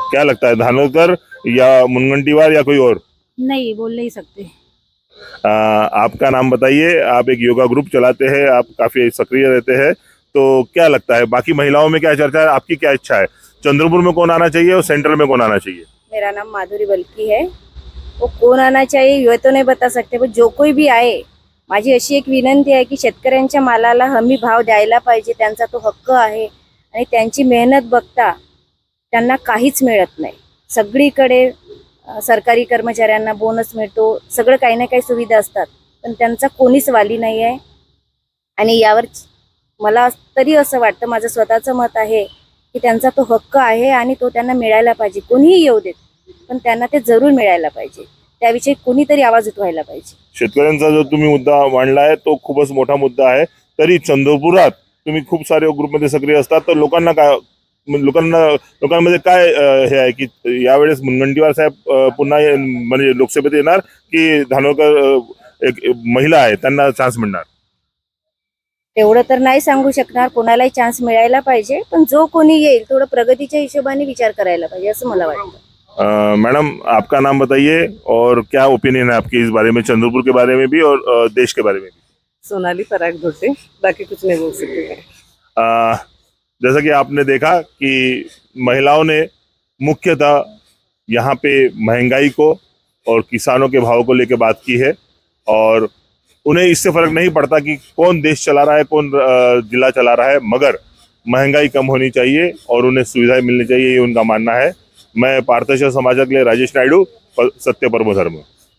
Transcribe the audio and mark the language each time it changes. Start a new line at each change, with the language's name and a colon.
Hindi: क्या लगता है, धानोरकर या मुनगंटीवार या कोई और? नहीं बोल नहीं सकते। आपका नाम बताइए। आप एक योगा ग्रुप चलाते हैं, आप काफी सक्रिय रहते हैं, तो क्या लगता है बाकी महिलाओं में क्या चर्चा है, आपकी क्या इच्छा है? चंद्रपुर में कौन आना चाहिए और सेंट्रल में कौन आना चाहिए? मेरा नाम माधुरी बल्की है। वो कोण आना चाहिए ये तो नाही बता सकते,
Marathi: पण जो कोई भी आहे, माझी अशी एक विनंती आहे की शेतकऱ्यांच्या मालाला हमी भाव द्यायला पाहिजे, त्यांचा तो हक्क आहे आणि त्यांची मेहनत बघता त्यांना काहीच मिळत नाही। सगळीकडे सरकारी कर्मचाऱ्यांना बोनस मिळतो, सगळं काही ना काही सुविधा असतात, पण त्यांचा कोणीच वाली नाही आहे। आणि यावर मला तरी असं वाटतं, माझं स्वतःचं मत आहे की त्यांचा तो हक्क आहे आणि तो त्यांना मिळायला पाहिजे। कोणीही येऊ देत, पण त्यांना ते जरूर मिळायला पाहिजे, त्याविषयी कोणीतरी आवाज उठवायला पाहिजे। शेतकऱ्यांचा जो तुम्ही मुद्दा मांडलाय तो खूपच मोठा मुद्दा आहे। तरी चंद्रपुरात तुम्ही खूप सारे ग्रुपमध्ये सक्रिय असतात, तर लोकांना काय लोकांमध्ये काय हे आहे की यावेळेस मुनगंटीवार साहेब पुन्हा म्हणजे लोकसभेत येणार की धानोरकर एक महिला आहे त्यांना चान्स मिळणार? तेवढं तर नाही सांगू शकणार, कोणालाही चान्स मिळायला पाहिजे, पण जो कोणी येईल थोडं प्रगतीच्या हिशोबाने विचार करायला पाहिजे असं मला वाटतं.
Hindi: मैडम आपका नाम बताइए और क्या ओपिनियन है आपकी इस बारे में, चंद्रपुर के बारे में भी और देश के बारे में भी? सोनाली पराग धोटे, बाकी कुछ नहीं बोल सकते मैं. जैसा कि आपने देखा कि महिलाओं ने मुख्यतः यहाँ पे महंगाई को और किसानों के भाव को लेकर बात की है और उन्हें इससे फर्क नहीं पड़ता कि कौन देश चला रहा है, कौन जिला चला रहा है, मगर महंगाई कम होनी चाहिए और उन्हें सुविधाएं मिलनी चाहिए, ये उनका मानना है. मैं पार्थशह समाजा के लिए राजेश नायडू, सत्य परमो धर्म.